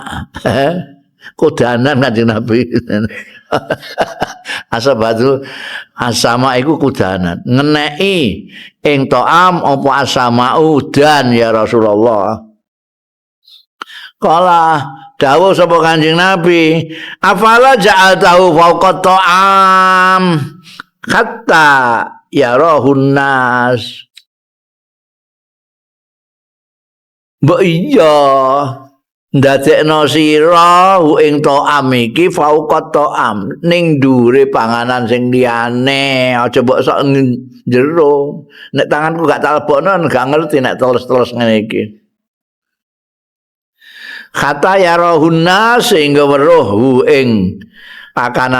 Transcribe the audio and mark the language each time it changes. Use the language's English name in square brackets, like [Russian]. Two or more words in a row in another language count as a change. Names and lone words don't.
[Javanese] Kudanan Kanjeng Nabi. [Arabic] أصابته السماء [Javanese] iku kudanan. Ngeneki ing ta'am apa asama udan [Arabic] يا رسول الله. [Javanese] Kala dawuh sapa Kanjeng Nabi, [Arabic] أفلا جعلته فوق الطعام حتى يراه الناس. [Javanese] Mbok iya ndadekno sira ing ta'am iki [Arabic] فوق الطعام [Javanese] ning dhuwure panganan sing liyane aja mbok sok jero nek tanganku gak tak lebokno gak ngerti nek terus-terus ngene iki kata yarahunna sehingga weruh ing pakanan